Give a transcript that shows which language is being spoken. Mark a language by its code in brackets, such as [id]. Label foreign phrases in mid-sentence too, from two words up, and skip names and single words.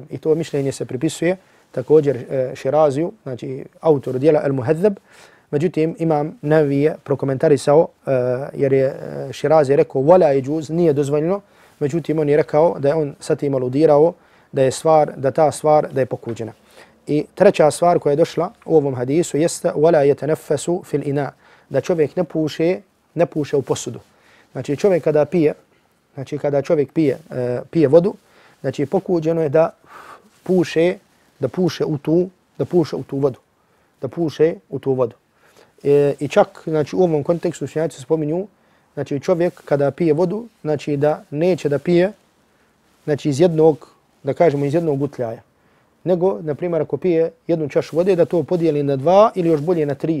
[bs] I to mišljenje se pripisuje također Širaziju, znači autoru dijela Al-Muhadzab. Međutim, Imam Nawawi je prokomentarisao, jer je Širazi rekao [ar] ولا يجوز, [bs] nije dozvoljeno. Međutim, on je rekao da je on sa tim aludirao da ta stvar da je pokuđena. I treća stvar koja je došla u ovom hadisu jeste [ar] ولا يتنفس في الإناء, [bs] da čovjek ne puše u posudu. Znači čovjek kada pije, pije vodu, znači pokuđeno je da puše u tu vodu. I čak znači u ovom kontekstu učenjaci spominju, znači čovjek kada pije vodu, znači da neće da pije znači iz jednog gutljaja, nego na primjer ako pije jednu čašu vode da to podijeli na 2 ili još bolje na 3.